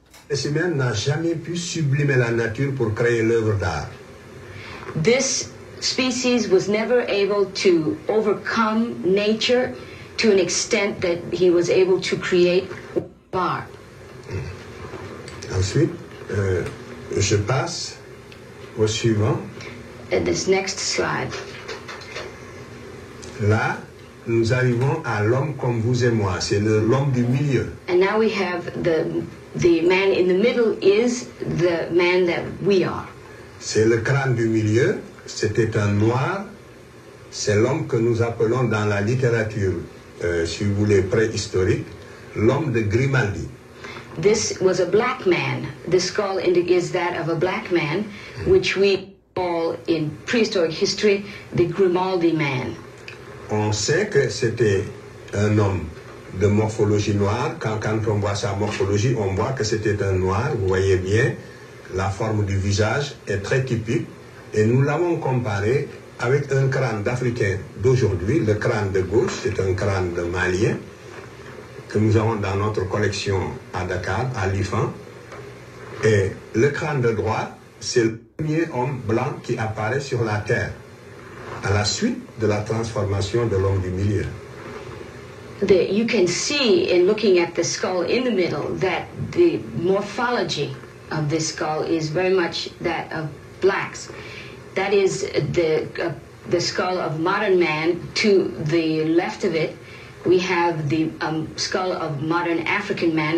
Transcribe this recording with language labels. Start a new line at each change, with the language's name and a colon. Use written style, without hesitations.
French: L'espèce humaine n'a jamais pu sublimer la nature pour créer l'œuvre d'art.
English: This species was never able to overcome nature to an extent that he was able to create art.
French: Ensuite, je passe au suivant.
English: This next slide.
French: Là, nous arrivons à l'homme comme vous et moi. C'est l'homme du milieu.
English: And now we have the man in the middle is the man that we are.
French: C'est le crâne du milieu. C'était un noir. C'est l'homme que nous appelons dans la littérature, si vous voulez, préhistorique, l'homme de Grimaldi.
English: This was a black man. The skull is that of a black man, which we call in prehistoric history the Grimaldi man.
French: On sait que c'était un homme de morphologie noire. Quand on voit sa morphologie, on voit que c'était un noir. Vous voyez bien, la forme du visage est très typique. Et nous l'avons comparé avec un crâne d'Africain d'aujourd'hui. Le crâne de gauche, c'est un crâne de Malien que nous avons dans notre collection à Dakar, à l'IFAN. Et le crâne de droite, c'est le premier homme blanc qui apparaît sur la Terre, à la suite de la transformation de l'homme du milieu.
English: You can see in looking at the skull in the middle that the morphology of this skull is very much that of blacks. That is the skull of modern man. To the left of it, we have the skull of modern African man.